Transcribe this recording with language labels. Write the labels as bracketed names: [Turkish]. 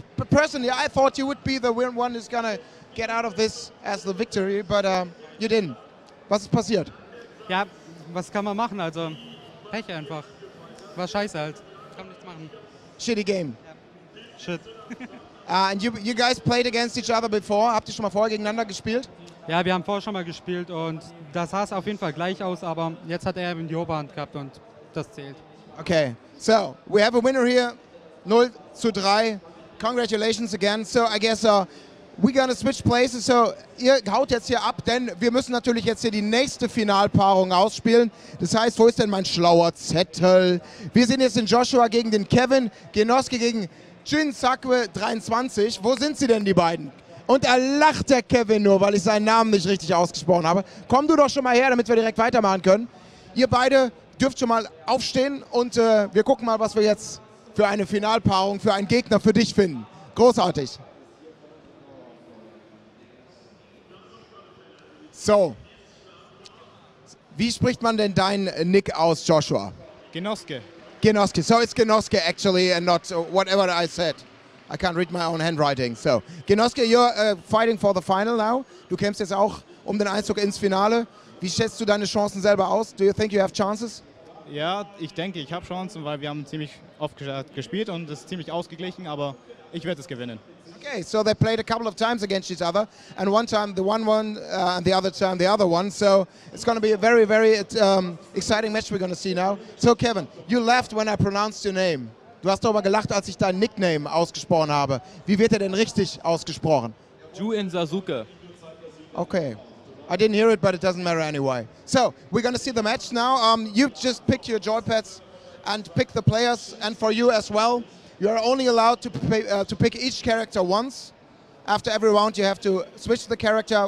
[English] Personally, I thought you would be the one who's gonna get out of this as the victory, but you didn't. [German] Was ist passiert? Ja, was kann man machen? Also Pech einfach. War scheiße halt. Kann nichts machen. [English] Shitty game. [German] Ja. Shit. [English] And you guys played against each other before? [German] Habt ihr schon mal vorher gegeneinander gespielt? Ja, wir haben vorher schon mal gespielt und da sah es auf jeden Fall gleich aus, aber jetzt hat er eben die Oberhand gehabt und das zählt. [English] Okay, so we have a winner here, 0:3. Congratulations again. So I guess we're gonna switch places. [German] So ihr haut jetzt hier ab, denn wir müssen natürlich jetzt hier die nächste Finalpaarung ausspielen. Das heißt, wo ist denn mein schlauer Zettel? Wir sehen jetzt den Joshua gegen den Kevin, Genosuke gegen Jin Sakue 23. Wo sind sie denn, die beiden? Und er lacht, der Kevin, nur, weil ich seinen Namen nicht richtig ausgesprochen habe. Komm du doch schon mal her, damit wir direkt weitermachen können. Ihr beide dürft schon mal aufstehen und wir gucken mal, was wir jetzt für eine Finalpaarung, für einen Gegner für dich finden. Großartig. So. Wie spricht man denn dein Nick aus, Joshua? Genosuke. Genosuke. [English] So it's Genosuke actually and not whatever I said. I can't read my own handwriting. So, Genosuke, you're fighting for the final now. [German] Du kämpfst jetzt auch um den Einzug ins Finale. Wie schätzt du deine Chancen selber aus? [English] Do you think you have chances? [German] Ja, ich denke, ich habe Chancen, weil wir haben ziemlich oft gespielt und es ist ziemlich ausgeglichen, aber ich werde es gewinnen. [English] Okay, so they played a couple of times against each other, and one time the one won, and the other time the other one. So it's going to be a very, very exciting match we're going to see now. So Kevin, you laughed when I pronounced your name. [German] Du hast darüber gelacht, als ich deinen Nickname ausgesprochen habe. Wie wird er denn richtig ausgesprochen? Juen Sasuke. [English] Okay. I didn't hear it, but it doesn't matter anyway. So, we're going to see the match now. You just pick your joypads and pick the players, and for you as well. You are only allowed to pick each character once. After every round, you have to switch the character.